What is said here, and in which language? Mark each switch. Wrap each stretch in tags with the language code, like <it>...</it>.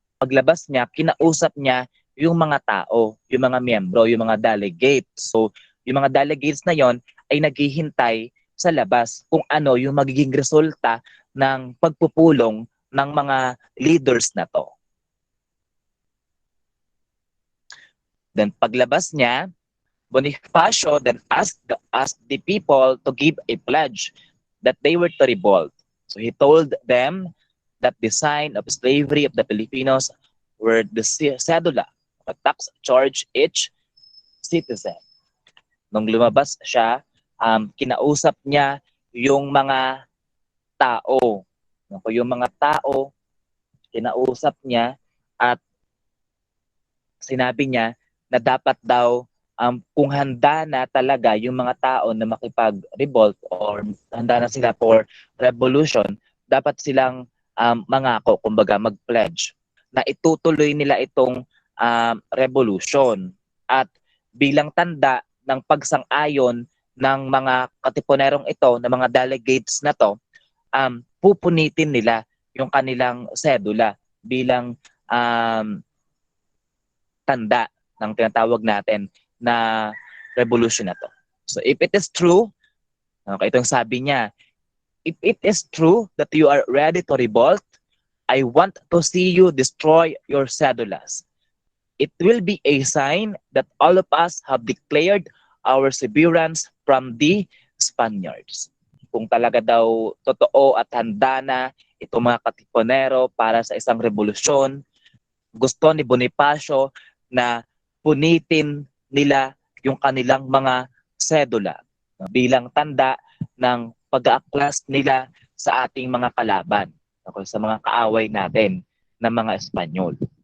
<tl>Paglabas niya, kinausap niya yung mga tao, yung mga miyembro, yung mga delegates. So, yung mga delegates na yon ay naghihintay sa labas kung ano yung magiging resulta ng pagpupulong ng mga leaders na to.</tl> <en>Then</en> <tl>paglabas niya,</tl> <en>Bonifacio then asked the people to give a pledge that they were to revolt. So he told them that the sign of slavery of the Filipinos were the cedula, a tax charge each citizen.</en> <tl>Nung lumabas siya, kinausap niya yung mga tao. Yung mga tao, kinausap niya at sinabi niya na dapat daw kung handa na talaga yung mga tao na makipag-revolt or handa na sila for revolution, dapat silang mangako, kumbaga mag-pledge na itutuloy nila itong revolution. At bilang tanda ng pagsang-ayon ng mga katipunerong ito, ng mga delegates na to, pupunitin nila yung kanilang sedula bilang tanda ng tinatawag natin na revolution na to.</tl> <en>So if it is true, okay,</en> <tl>itong sabi niya,</tl> <en>if it is true that you are ready to revolt, I want to see you destroy your cedulas. It will be a sign that all of us have declared our severance from the Spaniards.</en> <tl>Kung talaga daw totoo at handa na itong mga katipunero para sa isang revolusyon, gusto ni Bonifacio na punitin nila yung kanilang mga sedula bilang tanda ng pag-aaklas nila sa ating mga kalaban, okay, sa mga kaaway natin na mga Espanyol.</tl>